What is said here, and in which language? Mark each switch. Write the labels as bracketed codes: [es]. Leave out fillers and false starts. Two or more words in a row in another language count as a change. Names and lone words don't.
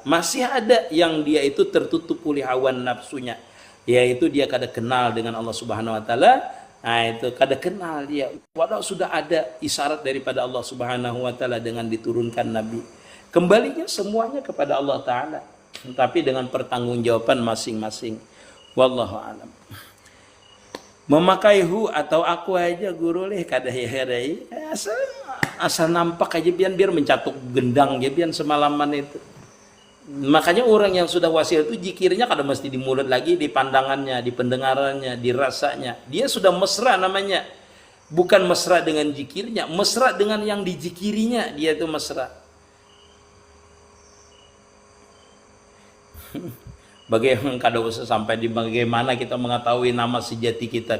[id] Masih ada yang dia itu tertutup oleh hawa nafsunya, yaitu dia kada kenal dengan Allah [ar] Subhanahu wa taala. [id] Nah itu kada kenal dia, walau sudah ada isyarat daripada Allah [ar] Subhanahu wa taala [id] dengan diturunkan Nabi. Kembalinya semuanya kepada Allah taala, tapi dengan pertanggungjawaban masing-masing. [ar] Wallahu a'lam. [bjn] Memakai hu atau aku aja guru leh kada herai asal nampak aja biar mencatuk gendang ya biar semalaman itu. [id] Makanya orang yang sudah wasil itu zikirnya kada mesti di mulut lagi, di pandangannya, di pendengarannya, di rasanya. Dia sudah mesra namanya. Bukan mesra dengan zikirnya, mesra dengan yang dizikirinya, dia itu mesra. Bagaimana kada usah sampai di bagaimana kita mengetahui nama sejati kita.